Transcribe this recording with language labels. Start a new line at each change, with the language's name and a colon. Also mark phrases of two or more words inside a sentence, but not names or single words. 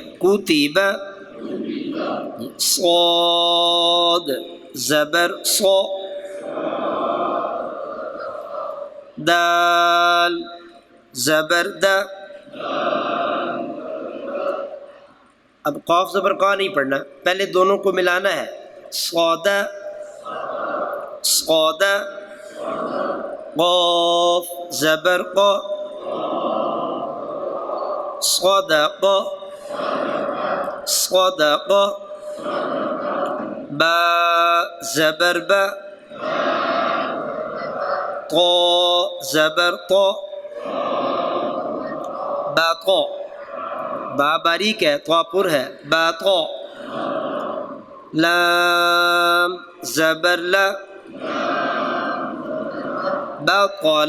Urdu: کتب صاد زبر صا دال زبر دا. اب قاف زبر قا نہیں پڑھنا، پہلے دونوں کو ملانا ہے. صاد صاد قاف زبر قا صدق صدق با زبر با طا زبر طا باطا. با باریک ہے، طا پر ہے، باطا. لام زبر لا بطل.